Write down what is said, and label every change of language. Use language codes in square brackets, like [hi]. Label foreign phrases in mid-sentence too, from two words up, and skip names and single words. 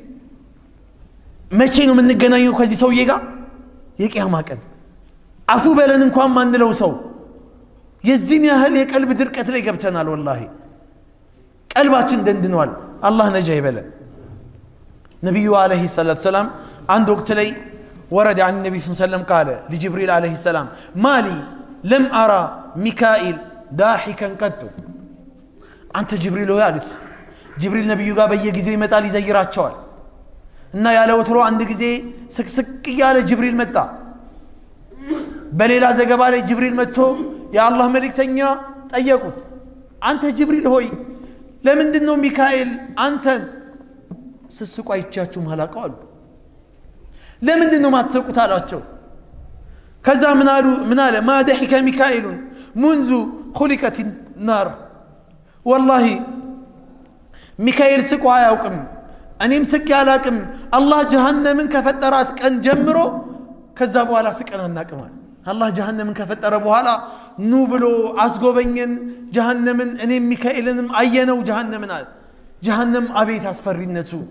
[am] መቼ ነው የምንገናኘው ከዚህ ሰውዬ ጋር የቂያማ ቀን አፉ በለን እንኳን ማንለው ሰው የዚህን ያህል የቀልብ ድርቀት ላይ ገብተናል ወላሂ ቀልባችን ደንድኗል አላህ ነጃ ይበለን ነብዩ [ar] عليه الصلاة السلام [am] አንድ ወቅት ላይ ወረደ [ar] عن النبي صلى الله عليه وسلم قال لجبريل عليه السلام مالي لم أرى ميكائيل ضاحكا قط [am] አንተ ጅብሪል ሆይ አሉት ጅብሪል ነብዩ ጋር በየጊዜው ይመጣል ይዘይራቸዋል እና ያለ ወትሮ አንድ ጊዜ ስቅስቅ ያለ ጅብሪል መጣ በሌላ ዘገባ ላይ ጅብሪል መጥቶ የአላህ መልእክተኛ ጠየቁት አንተ ጅብሪል ሆይ ለምንድነው ሚካኤል አንተን ስስቁ አይቻችሁ ማላቀው አሉ ለምንድነው ማትሰቁት አላቸው ከዛ ምን አለ [ar] ما ضحك ميكائيل منذ خلقت النار والله [am] ሚካኤል ስቆ አያውቅም እኔም ስቄ አላቅም አላህ ጀሃነምን ከፈጠራት ቀን ጀምሮ ከዛ በኋላ ስቀን አናቅማል አላህ ጀሃነምን ከፈጠረ በኋላ ኑ ብሎ አስጎበኘን ጀሃነምን እኔም ሚካኤልንም አየነው ጀሃነም አቤት አስፈሪነቱ